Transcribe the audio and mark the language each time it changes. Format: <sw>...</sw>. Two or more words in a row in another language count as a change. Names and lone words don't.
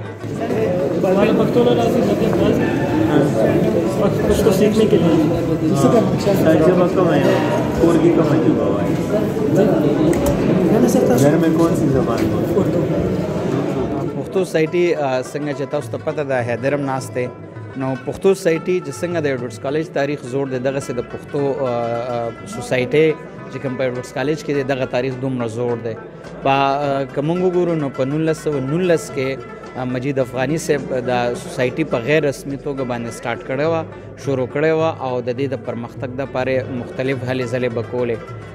<ur>پختو راشی اس کو سیکھنے کے لیے گھر میں کون سی زبان</ur> <ps>پښتو سوسایټي څنګه چې تاسو ته پته ده حیدر هم ناست دی نو پښتو سوسایټي چې څنګه د ایډورډز کالج تاریخ زوړ دی دغسې د پښتو سوسایټۍ چې کوم په ایډورډز کالج کې دی دغه تاریخ دومره زوړ دی. که موږ وګورو نو په 1919 کې مجید افغاني صاحب د سوسایټي په غیر رسمي توګه باندې سټارټ کړې وه شروع کړې وه او د دې د پرمختګ دپاره مختلف هلې ځلې به کولې.</ps>